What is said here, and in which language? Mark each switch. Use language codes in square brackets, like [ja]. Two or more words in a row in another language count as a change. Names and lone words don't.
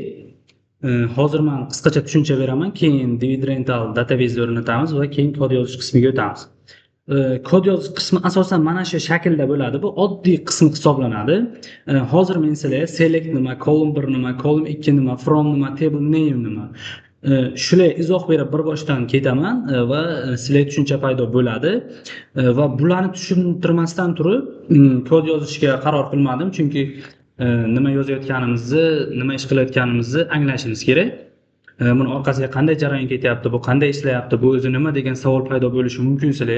[uz] Hozir men qisqacha tushuncha beraman, keyin dividendal database o'rnatamiz va keyin kod yozish qismiga o'tamiz. Kod yozish qismi asosan mana shu shaklda bo'ladi. Bu oddiy qism hisoblanadi. Hozir men sizlarga select nima, column 1 nima, column 2 nima, from nima, [en] table name [uz] nima, shular izoh berib bir boshdan ketaman va sizlarga tushuncha paydo bo'ladi. Va bularni tushuntirmasdan turib kod yozishga qaror qilmadim, chunki nima yozayotganimizni, nima ish qilayotganimizni anglashimiz kerak. Buni orqasiga qanday jarayon ketyapti, bu qanday ishlayapti, bu o'zi nima degan savol paydo bo'lishi mumkin sizlarga.